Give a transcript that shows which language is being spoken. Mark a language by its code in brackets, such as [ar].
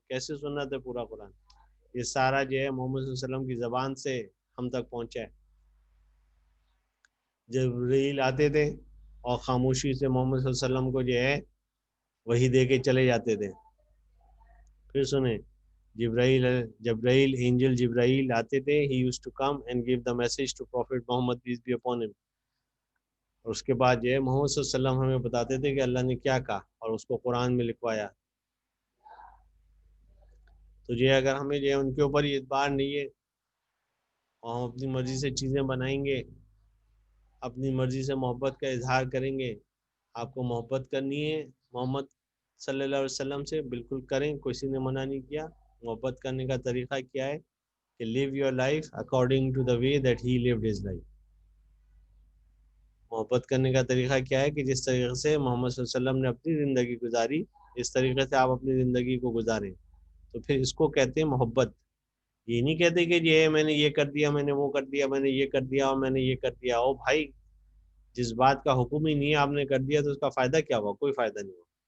[ur] کیسے سنت ہے پورا قرآن؟ یہ سارا جو ہے محمد صلی اللہ علیہ وسلم کی زبان سے ہم تک پہنچا ہے. جبرائیل آتے تھے اور خاموشی سے محمد صلی اللہ علیہ وسلم کو جو ہے وہی دے کے چلے جاتے تھے. پھر سنیں, جبرائیل اینجل جبرائیل آتے تھے. [en] He used to come and give the message to Prophet Muhammad peace be upon him. [ur] اور اس کے بعد جو ہے محمد صلی اللہ علیہ وسلم ہمیں بتاتے تھے کہ اللہ نے کیا کہا اور اس کو قرآن میں لکھوایا. تو جو ہے اگر ہمیں جو ہے ان کے اوپر یہ اعتبار نہیں ہے اور ہم اپنی مرضی سے چیزیں بنائیں گے, اپنی مرضی سے محبت کا اظہار کریں گے. آپ کو محبت کرنی ہے محمد صلی اللہ علیہ وسلم سے, بالکل کریں, کسی نے منع نہیں کیا. محبت کرنے کا طریقہ کیا ہے کہ [en] live your life according to the way that he lived his life. [ur] محبت کرنے کا طریقہ کیا ہے کہ جس طریقے سے محمد صلی اللہ علیہ وسلم نے اپنی زندگی گزاری اس طریقے سے آپ اپنی زندگی کو گزاریں. تو پھر اس کو کہتے ہیں محبت. یہ نہیں کہتے کہ یہ میں نے یہ کر دیا, میں نے وہ کر دیا, میں نے یہ کر دیا اور میں نے یہ کر دیا. او بھائی, جس بات کا حکم ہی نہیں ہے آپ نے کر دیا تو اس کا فائدہ کیا ہوا؟ کوئی فائدہ نہیں ہوا.